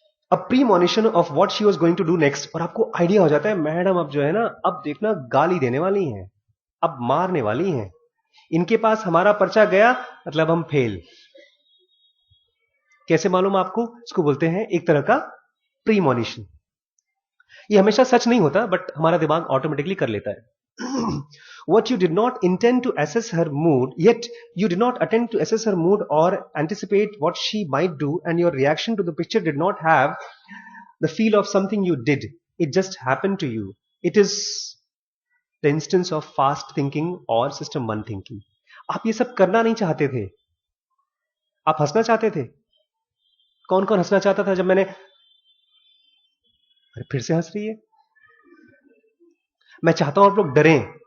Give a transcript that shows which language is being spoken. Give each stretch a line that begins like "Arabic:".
English: A premonition of what she was going to do next.
Hindi: और आपको idea हो जाता है मैडम अब जो है ना, अब देखना गाली देने वाली हैं, अब मारने वाली हैं, इनके पास हमारा पर्चा गया मतलब हम फेल। कैसे मालूम आपको? इसको बोलते हैं एक तरह का प्रीमोनिशन। ये हमेशा सच नहीं होता बट हमारा दिमाग ऑटोमेटिकली कर लेता है।
English: What you did not intend to assess her mood, yet you did not attempt to assess her mood or anticipate what she might do, and your reaction to the picture did not have the feel of something you did. It just happened to you. It is the instance of fast thinking or system 1 thinking.
Hindi: आप ये सब करना नहीं चाहते थे, आप हंसना चाहते थे। कौन कौन हंसना चाहता था जब मैंने, अरे फिर से हंस रही है। मैं चाहता हूं आप लोग डरें।